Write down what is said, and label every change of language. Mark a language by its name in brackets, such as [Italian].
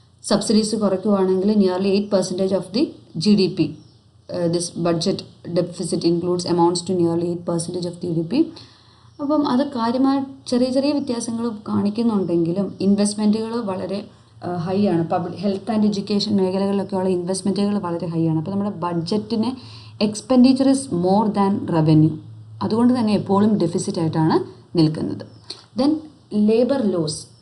[English] Subsidies കുറയ്ക്കുവാണെങ്കിൽ nearly 8% of the GDP. This budget deficit includes amounts to nearly 8% of GDP. [Malayalam] അപ്പം അത് കാര്യമായ ചെറിയ വ്യത്യാസങ്ങൾ കാണിക്കുന്നുണ്ടെങ്കിലും ഇൻവെസ്റ്റ്മെൻറ്റുകൾ വളരെ ഹൈ ആണ്. ഹെൽത്ത് ആൻഡ് എഡ്യൂക്കേഷൻ മേഖലകളിലൊക്കെയുള്ള ഇൻവെസ്റ്റ്മെൻറ്റുകൾ വളരെ ഹൈ ആണ്. അപ്പോൾ നമ്മുടെ ബഡ്ജറ്റിന് [English] Expenditure is more than revenue. [Malayalam] അതുകൊണ്ട് തന്നെ എപ്പോഴും ഡെഫിസിറ്റ് ആയിട്ടാണ് നിൽക്കുന്നത്. [English] Then labour laws.